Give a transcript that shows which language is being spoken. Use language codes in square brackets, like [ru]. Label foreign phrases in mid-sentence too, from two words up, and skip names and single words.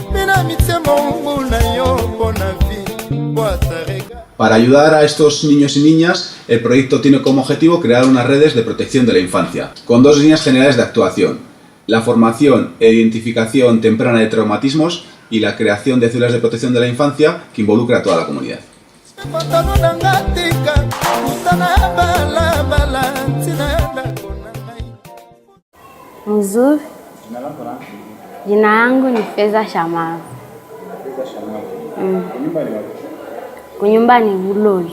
[es] Para ayudar a estos niños y niñas, el proyecto tiene como objetivo crear unas redes de protección de la infancia, con dos líneas generales de actuación: la formación e identificación temprana de traumatismos y la creación de células de protección de la infancia que involucra a toda la comunidad. [sw] Mzuri. Jina yangu ni Feza Shamavu. Kunyumba ni Buloli.